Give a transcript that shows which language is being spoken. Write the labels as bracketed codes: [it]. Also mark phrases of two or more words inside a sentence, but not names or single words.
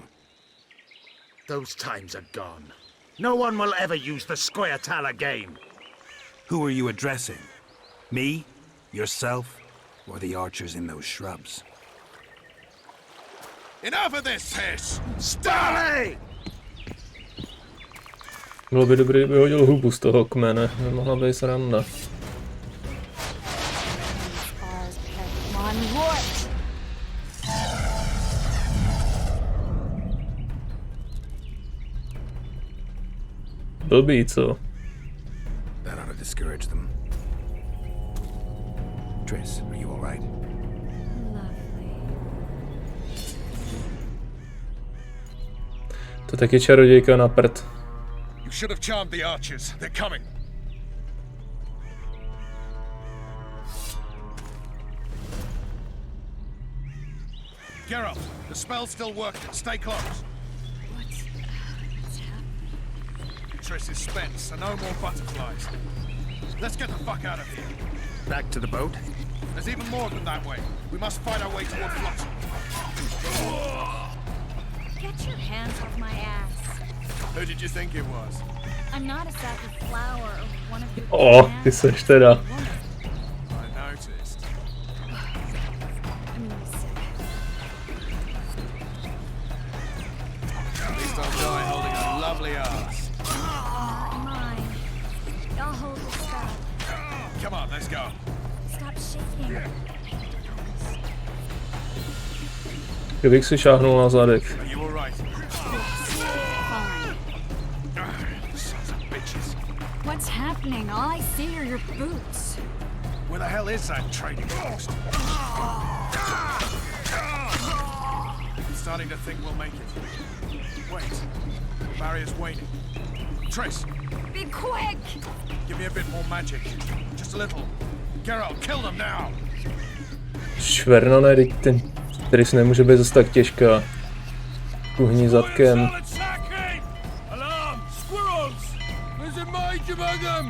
[en] Those times are gone. No one will ever use the Scoia'tael again. Who are you addressing? Me? Yourself? Or the archers in those shrubs? Enough of this, Hiss! Stay! [cs] Bylo by dobré, kdyby hodil hubu z toho kmene, by mohla být sranda. Blbý, co? [en] That ought to discourage them. Triss, are you all right? [cs] To taky čarodějka na prd. [en] You should have charmed the archers. They're coming. Geralt, the spell's still working. Stay close. What's happening? Triss is spent, so no more butterflies. Let's get the fuck out of here. Back to the boat? There's even more of them that way. We must fight our way toward Flotsam. Get your hands off my ass. Who did you think it was? I'm not a sack of flour or one of your [cs] Ty seš teda. [en] I noticed. I'm really sick. At least I'll die holding a lovely ass. Mine. I'll hold the stuff. Come on, let's go. Stop shaking. [cs] Kdybych si šáhnul na zadek. [en] Are you all right? Fine. Sons of bitches. What's happening? All I see are your boots. Where the hell is that trading post? I'm starting to think we'll make it. Wait. Barrier's waning. Triss, Be quick! give me a bit more magic. Just a little. Geralt, kill them now! [cs] Šverno, ne, ten Triss nemůže být zase tak těžká. Kuhni zadkem. [en] Alarm! Squirrels! There's a mage among them!